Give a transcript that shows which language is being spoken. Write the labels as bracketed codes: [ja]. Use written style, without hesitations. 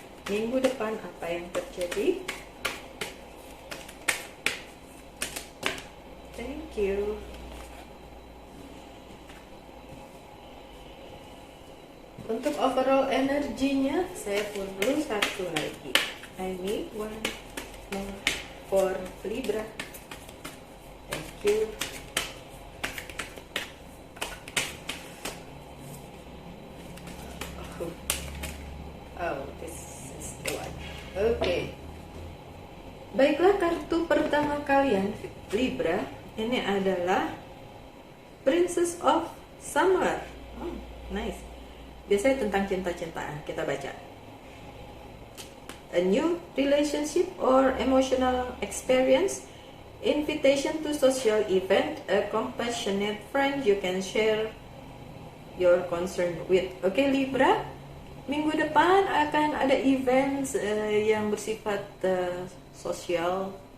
[id] Minggu depan apa yang terjadi? [en] Thank you. [id] Untuk overall energinya, saya pun dulu satu lagi. [en] I need one more for Libra. Thank you. Oh, this is the one. Okay. [id] Baiklah, kartu pertama kalian Libra ini adalah Princess of Summer. Oh, nice. Biasanya tentang cinta-cintaan. Kita baca. [en] A new relationship or emotional experience, invitation to social event, a compassionate friend you can share your concern with. [id] Oke, Libra, minggu depan akan ada event yang bersifat sosial.